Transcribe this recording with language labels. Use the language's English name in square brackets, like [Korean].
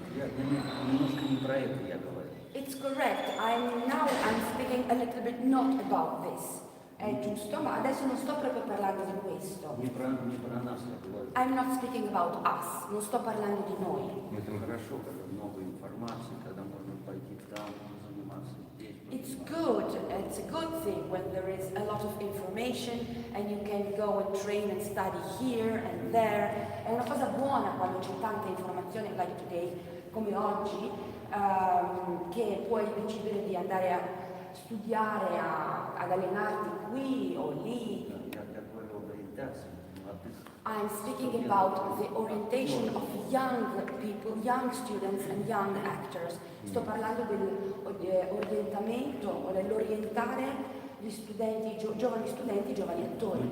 [Russian] Я немножко не про это я говорю. [English] It's correct. I'm speaking a little bit not about this. [Italian] È giusto, ma adesso non sto proprio parlando di questo. [Russian] Не про нас я говорю. [English] I'm not speaking about us. [Italian] Non sto parlando di noi. [Russian] Это хорошо, когда много информации, когда можно пойти там заниматься. [English] It's good, it's a good thing when there is a lot of information and you can go and train and study here and there. [Italian] È una cosa buona quando c'è tanta informazione, [English] like today, [Italian] come oggi, che puoi decidere di andare a studiare, ad allenarti qui o lì. [Russian] Я говорю об ориентации молодых. [English] I'm speaking about the orientation of young people, young students and young actors. [Italian] Sto parlando dell'orientamento o dell'orientare gli studenti, giovani studenti, giovani attori.